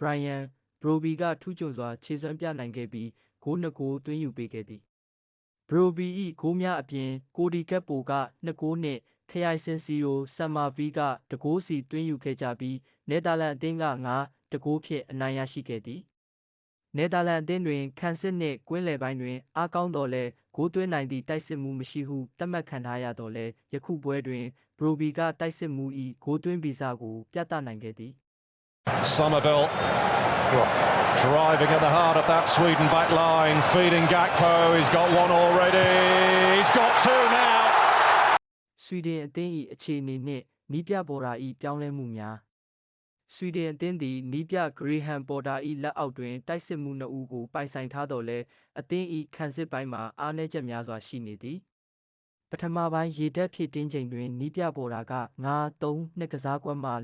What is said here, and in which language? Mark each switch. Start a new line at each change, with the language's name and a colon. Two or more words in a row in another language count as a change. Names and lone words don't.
Burmese: ရိုင်ယန်ဘရိုဘီကထူးချွန်စွာခြေစွမ်းပြနိုင်ခဲ့ပြီးဂိုး2 ဂိုးသွင်းယူပေးခဲ့သည်ဘရိုဘီ၏ဂိုးများအပြင်ကိုဒီကက်ပိုက2 ဂိုးနှင့်ခရိုင်စင်စီရိုဆမ်မာဗီက1 ဂိုးစီသွင်းယူခဲ့ကြပြီးနယ်သာလန်အသင်းက1 ဂိုးဖြင့်အနိုင်ရရှိခဲ့သည်နယ်သာလန်အသင်းတွင်ခန်းစစ်နှင့်ကွင်းလယ်ပိုင်းတွင်အားကောင်းသော်လည်းဂိုးသွင်းနိုင်သည့်တိုက်စစ်မှုမရှိဟုသတ်မှတ်ခံထားရသော်လည်းယခုပွဲတွင်ဘရိုဘီကတိုက်စစ်မှု၏ဂိုးသွင်းဗီဇကိုပြသနိုင်ခဲ့သည်
English: Somerville driving at the heart of that Sweden back line, feeding Gakpo. He's got one already. He's got two now.
Burmese: ဆွီဒင်အသင်း၏အခြေအနေနှင့်နီးပြပေါ်တာ၏ပြောင်းလဲမှုများဆွီဒင်အသင်းသည်နီးပြဂရေဟမ်ပေါ်တာ၏လက်အောက်တွင်တိုက်စစ်မှု2 ဦးကိုပိုင်ဆိုင်ထားသော်လည်းအသင်း၏ခံစစ်ပိုင်းမှာအားနည်းချက်များစွာရှိနေသည်ပထမပိုင်းရေတပ်ဖြည့်တင်းချိန်တွင်နီးပြပေါ်တာက9-3 ကစားကွက်မှ